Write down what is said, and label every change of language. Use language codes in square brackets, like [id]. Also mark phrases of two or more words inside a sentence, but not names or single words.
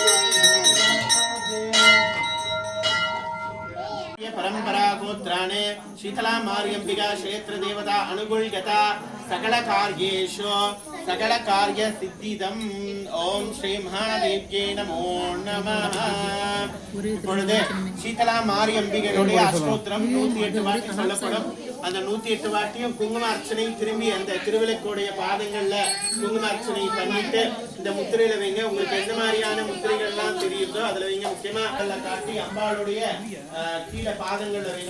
[sa] परम्परा गोत्राणे शीतला मार्यंबिका क्षेत्र देवता अनुकूलगता सकल कार्येषु सकल कार्य सिद्धिदम् ओम श्री महादेव्ये नमो नमः [ta] இப்பொழுது சீதலா மாரியம்பிகையுடைய அஷ்டோத்திரம் 108 வாட்டி சொல்லப்படும். அந்த 108 வாட்டியும் குங்கும அர்ச்சனை திரும்பி அந்த திருவிளக்குடைய பாதங்கள்ல குங்கும அர்ச்சனை பண்ணிட்டு இந்த முத்திரையில வைங்க. உங்களுக்கு எந்த மாதிரியான முத்திரைகள்லாம் தெரியுதோ அதுல வைங்க. முக்கியமா அதுல காட்டி அம்பாளுடைய கீழே பாதங்கள்ல வைங்க.